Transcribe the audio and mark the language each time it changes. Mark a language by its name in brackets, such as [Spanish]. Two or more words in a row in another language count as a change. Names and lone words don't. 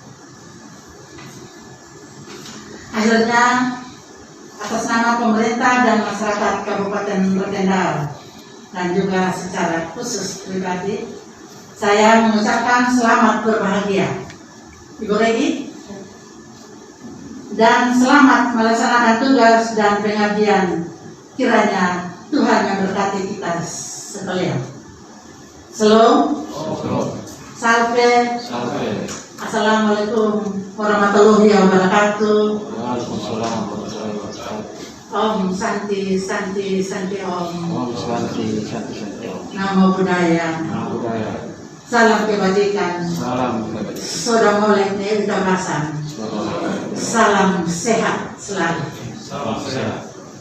[Indonesian] Akhirnya, atas nama pemerintah dan masyarakat Kabupaten Rotendao dan juga secara khusus pribadi, saya mengucapkan selamat berbahagia, Ibu Regi, dan selamat melaksanakan tugas dan pengabdian. Kiranya Tuhan memberkati kita sekalian. Salam. Salve. [Arabic] السلام عليكم ورحمة الله وبركاته. [Sanskrit] ॐ शान्ति शान्ति शान्ति ॐ. ॐ शान्ति शान्ति शान्ति ॐ. [Pali] Namo Buddhaya. Namo Buddhaya. [Indonesian] Salam kebajikan. Salam kebajikan. Soda molek ne utabasan. Salam sehat selalu. Salam sehat.